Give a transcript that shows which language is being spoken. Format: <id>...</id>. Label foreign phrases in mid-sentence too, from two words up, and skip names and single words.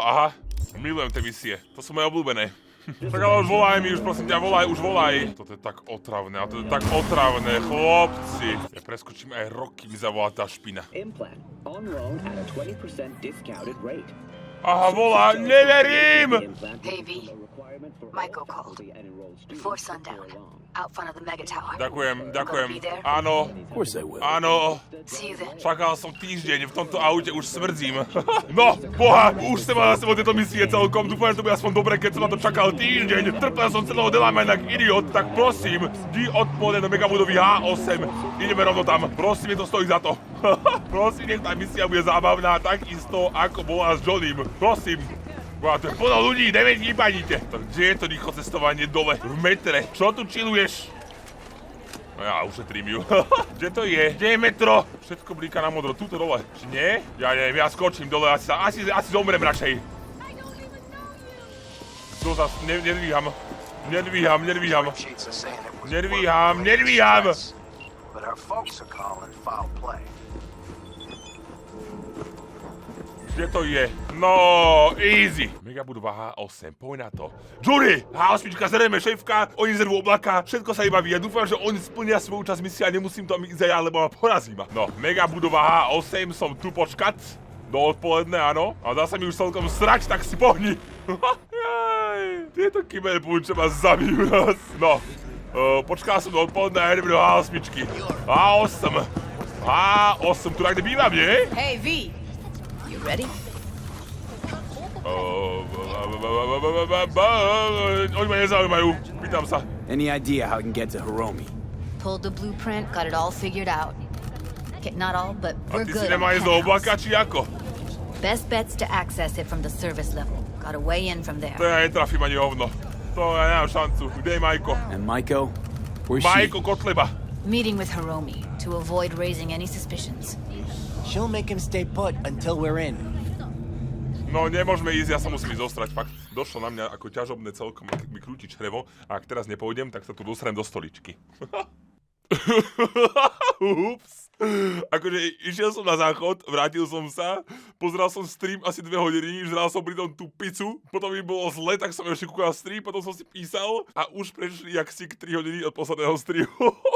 <sk>Aha. Milujem tie misie. To sú moje obľúbené. Tak ale už volaj mi, už prosím ťa, volaj, už volaj. Toto je tak otravné, a to je tak otravné, chlopci. Ja preskočím aj rok, kým mi zavolá tá špina. Aha, volá, neverím!</sk> <en>Hey, V. Michael called. Before sundown. Out front of the mega tower.</en> <sk>Ďakujem. Áno. Áno.</sk> <en>See you then.</en> <sk>Čakal som týždeň, v tomto aute už smrdzím. No, boha, už som mal za sebou tieto misie celkom. Dúfam, že to bude aspoň dobre, keď som na to čakal týždeň. Trpel som celého Delamajna jak idiot, tak prosím, vždy odpoledne do megabudovy H8. Ideme rovno tam. Prosím, to stojí za to. Prosím, nech tá misia bude zábavná, takisto ako bola s Johnným. Prosím. Boha, to je plno ľudí, nepadíte. Tak kde je to rýchlo cestovanie dole? V metre. Čo tu chilluješ? No ja ušetrím ju. Kde to je? Kde je metro? Všetko blíka na modro, tuto dole. Či nie? Ja neviem, ja skočím dole, asi zomrem radšej. To zas, nedvíham.</sk> <en>But our folks are calling foul play.</en> <sk>Kde to je? No, easy. Megabudova H8, poď na to. Judy! H8, zrejme šéfka, oni zervú oblaka, všetko sa iba vyja. Dúfam, že oni splnia svoju časť misie a nemusím tam ísť ja, lebo ma porazí ma. No, Megabudova H8, som tu počkať. Do odpoledne, áno. A dá sa mi už celkom srať, tak si pohni. Tieto kyberpunče ma zabijú nás. No, počkal som do odpoledne a ideme do H8. H8, tu tak bývam, nie?</sk> <en>Hey, V. You ready?</en> <sk>Oni ma nezaujímajú. Pýtam sa.</sk> <en>Any idea how I can get to Hiromi? Pulled the blueprint, got it all figured out. Okay, not all, but</en> <sk>A</sk> <en>we're</en> <sk>ty</sk> <en>good</en> <sk>si</sk> <en>on</en> <sk>nemá ísť do oblaka, či ako?</sk> <en>Best bet's to access it from the service level. Got a way in from there.</en> <sk>To ja netrafím ani hovno. To ja nemám šancu. Kde je Majko?</sk> <en>And Maiko? Where's she?</en> <sk>Majko Kotleba.</sk> <en>Meeting with Hiromi to avoid raising any suspicions. She'll make him stay put until we're in.</en> <sk>No, nemôžeme ísť, ja sa musím ísť zostrať, fakt. Došlo na mňa ako ťažobné celkom, keď mi krúti črevo a ak teraz nepôjdem, tak sa tu dostrem do stoličky. Ups. Akože išiel som na záchod, vrátil som sa, pozeral som stream asi 2 hodiny, žral som pritom tú pizzu, potom mi bolo zle, tak som ešte kúkal stream, potom som si písal a už prešli jak si 3 hodiny od posledného streamu.</sk>